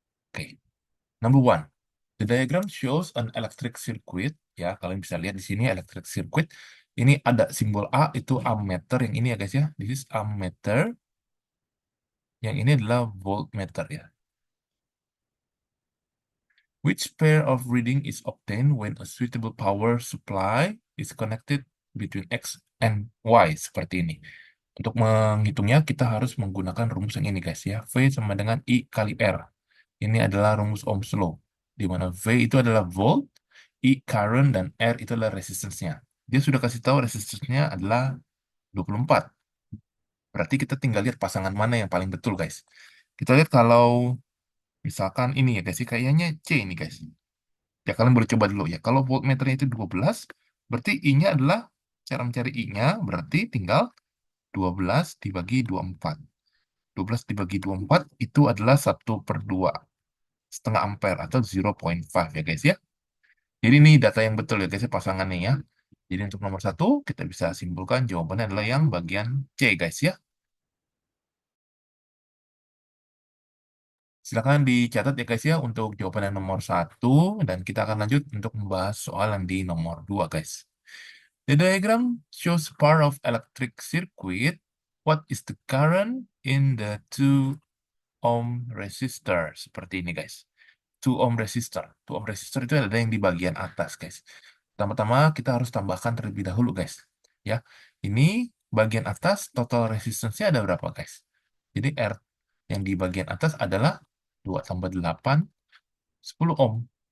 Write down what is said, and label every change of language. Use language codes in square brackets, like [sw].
[en] Oke, number one. The diagram shows an electric circuit. [id] Ya, kalian bisa lihat di sini electric circuit. Ini ada simbol A itu ammeter yang ini ya guys ya. [en] This is ammeter. [id] Yang ini adalah voltmeter ya. [en] Which pair of reading is obtained when a suitable power supply is connected between X and Y [id] seperti ini. Untuk menghitungnya kita harus menggunakan rumus yang ini guys ya. V sama dengan I kali R. Ini adalah rumus Ohm's Law. Di mana V itu adalah volt, I current, dan R itu adalah resistance-nya. Dia sudah kasih tahu resistance-nya adalah 24. Berarti kita tinggal lihat pasangan mana yang paling betul guys. Kita lihat kalau misalkan ini ya guys, kayaknya C ini guys. Ya, kalian boleh coba dulu ya. Kalau voltmeternya itu 12, berarti I-nya adalah, cara mencari I-nya, berarti tinggal 12 dibagi 24. 12 dibagi 24 itu adalah 1/2 setengah ampere atau 0,5 ya guys ya. Jadi ini data yang betul ya guys ya, pasangannya ya. Jadi untuk nomor satu kita bisa simpulkan jawabannya adalah yang bagian C guys ya. Silakan dicatat ya guys ya untuk jawaban yang nomor satu, dan kita akan lanjut untuk membahas soal yang di nomor 2 guys. [en] The diagram shows part of electric circuit. What is the current in the 2 ohm resistor? [id] Seperti ini guys. 2 ohm resistor. 2 ohm resistor itu ada yang di bagian atas guys. Pertama-tama kita harus tambahkan terlebih dahulu guys. Ya, ini bagian atas total resistance-nya ada berapa guys? Jadi R yang di bagian atas adalah 2 tambah 8, 10 ohm.